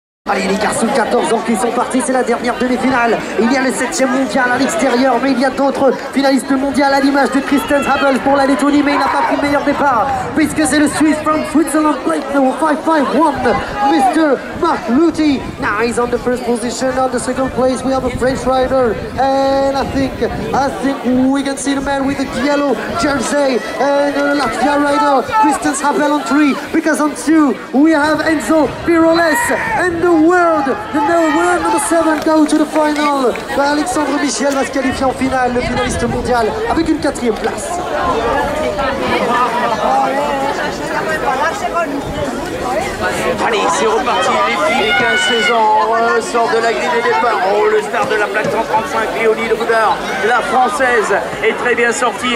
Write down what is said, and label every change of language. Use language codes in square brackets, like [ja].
[fr] Allez les garçons, 14 ans qui sont partis, c'est la dernière demi-finale. Il y a le 7e mondial à l'extérieur, mais il y a d'autres finalistes mondiaux à l'image de Christian Habel pour la Lettonie, mais il n'a pas pris le meilleur départ, puisque c'est le Suisse [en] from Switzerland, plate number 551, Mr. Marc Luthi. Now he's on the first position. On the second place we have a French rider, and I think we can see the man with the yellow jersey, and the Latvia rider, Christian Habel on 3, because on 2 we have Enzo Piroles, and the world number 7 go to the final. [fr] Alexandre Michel va se qualifier en finale, le finaliste mondial, avec une 4e place. Allez, c'est reparti, les filles, les 15-16 ans sortent de la grille des départs. Oh, le start de la plaque 135, Léonie de Goudard, la française, est très bien sortie.